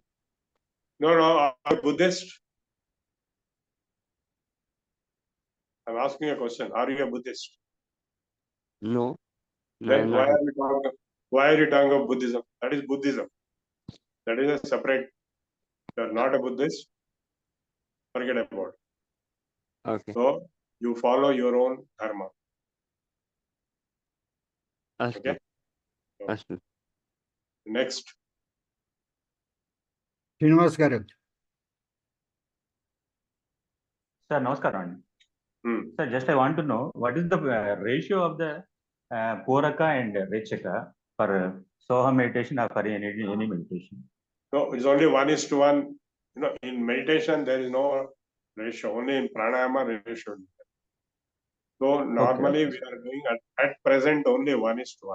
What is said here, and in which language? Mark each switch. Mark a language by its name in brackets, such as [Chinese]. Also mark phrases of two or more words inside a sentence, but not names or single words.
[English] No, are you Buddhist? I'm asking a question. Are you a Buddhist? No. Then why are you talking of Buddhism? That is Buddhism. That is a separate. You are not a Buddhist. Forget about it. Okay. So you follow your own dharma. Astu. Okay. So, Astu. next. Srinivas Garu. Sir, namaskaram. Sir, just I want to know what is the ratio of the Puraka and Rechaka for Soha meditation or for any meditation? No, it's only 1:1. You know, in meditation there is no ratio. Only in pranayama ratio. So normally we are doing at present only 1:1.